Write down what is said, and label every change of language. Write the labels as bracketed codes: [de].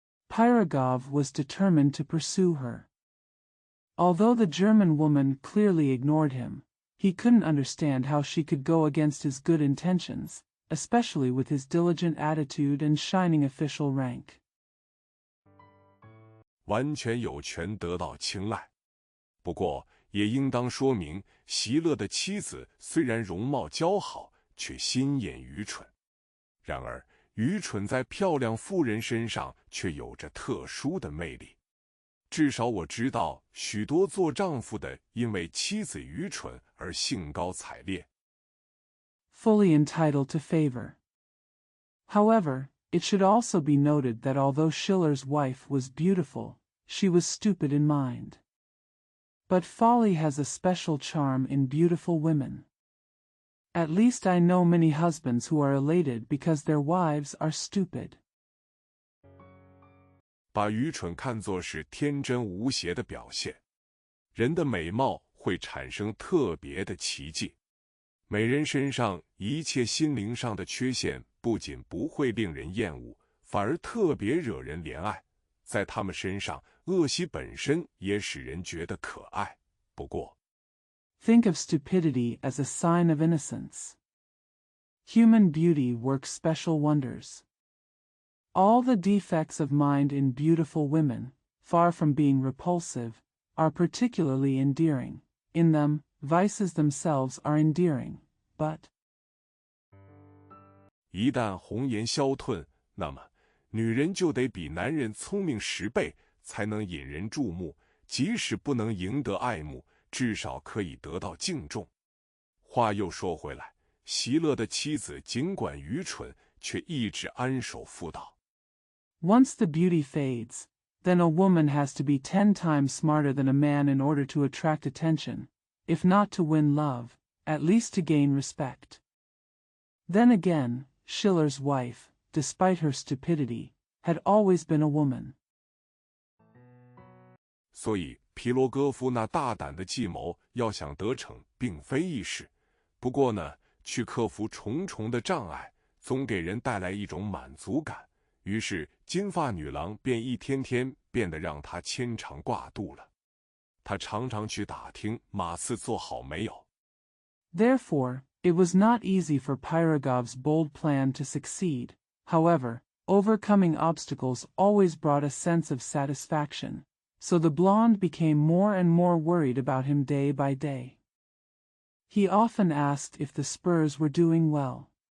[en] Pirogov was determined to pursue her. Although the German woman clearly ignored him, he couldn't understand how she could go against his good intentions, especially with his diligent attitude and shining official rank. [zh] 完全有权得到青睐。不过，也应当说明，席勒的妻子虽然容貌姣好，却心眼愚蠢。然而，愚蠢在漂亮妇人身上却有着特殊的魅力。至少我知道，许多做丈夫的因为妻子愚蠢而兴高采烈。 [en] Fully entitled to favor. However, it should also be noted that although Schiller's wife was beautiful, she was stupid in mind. But folly has a special charm in beautiful women. At least I know many husbands who are elated because their wives are stupid. [zh] 把愚蠢看作是天真无邪的表现，人的美貌会产生特别的奇迹。美人身上一切心灵上的缺陷不仅不会令人厌恶，反而特别惹人怜爱。在他们身上，恶习本身也使人觉得可爱。不过， [en] Think of stupidity as a sign of innocence. Human beauty works special wonders. All the defects of mind in beautiful women, far from being repulsive, are particularly endearing. In them, vices themselves are endearing, but [zh] 一旦红颜消退，那么女人就得比男人聪明10倍，才能引人注目。即使不能赢得爱慕，至少可以得到敬重。话又说回来，席勒的妻子尽管愚蠢，却一直安守妇道。 [en] once the beauty fades, then a woman has to be 10 times smarter than a man in order to attract attention, if not to win love, at least to gain respect. Then again, Schiller's wife, despite her stupidity, had always been a woman. [zh] 所以皮罗戈夫那大胆的计谋要想得逞，并非易事。不过呢，去克服重重的障碍，总给人带来一种满足感。于是金发女郎便一天天变得让他牵肠挂肚了。他常常去打听马刺做好没有。 [en] Therefore, it was not easy for Pirogov's bold plan to succeed. However, overcoming obstacles always brought a sense of satisfaction, so the blonde became more and more worried about him day by day. He often asked if the Spurs were doing well.